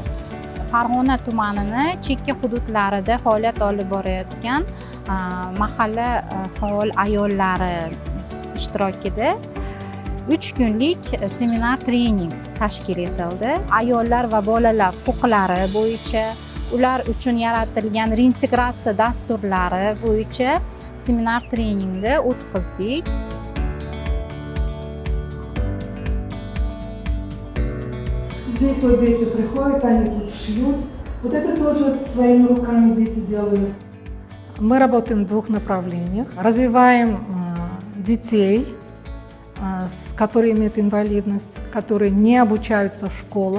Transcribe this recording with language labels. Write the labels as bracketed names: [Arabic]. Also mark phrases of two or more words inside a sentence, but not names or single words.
[Uzbek] Farg'ona tumanining chekka hududlarida faoliyat olib borayotgan mahalla faol ayollari ishtirokida 3 kunlik seminar trening tashkil etildi. Ayollar va bolalar huquqlari bo'yicha, ular uchun yaratilgan reintegratsiya dasturlari bo'yicha seminar treningni o'tkazdik. [Russian] Здесь вот дети приходят, они тут шьют. Вот это тоже своими руками дети делают. Мы работаем в 2 направлениях. Развиваем детей, которые имеют инвалидность, которые не обучаются в школах.